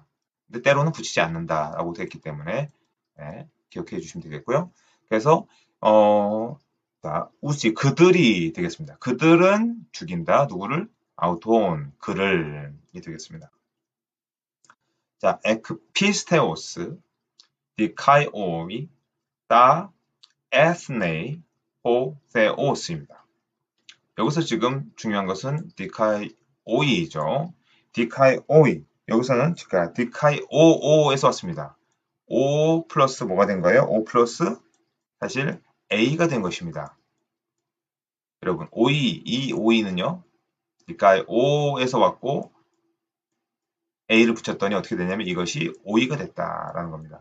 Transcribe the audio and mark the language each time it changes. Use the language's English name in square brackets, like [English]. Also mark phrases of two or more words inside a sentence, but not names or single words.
[Korean] 근데 때로는 붙이지 않는다라고 되어 있기 때문에 기억해 주시면 되겠고요. 그래서 자, 우씨 그들이 되겠습니다. 그들은 죽인다. 누구를? 아우톤 그를 이 되겠습니다. 자, [Greek] ἐκ πίστεως, δικαιοῖ, τὰ, ἔθνη, ὁ θεός 입니다. [Korean] 여기서 지금 중요한 것은 dikai오이죠. dikai오이. 여기서는 dikai오오에서 왔습니다. O 플러스 뭐가 된 거예요? O 플러스 사실 A가 된 것입니다. 여러분, 오이, 이 오이는요, dikai오에서 왔고, A를 붙였더니 어떻게 되냐면 이것이 오이가 됐다라는 겁니다.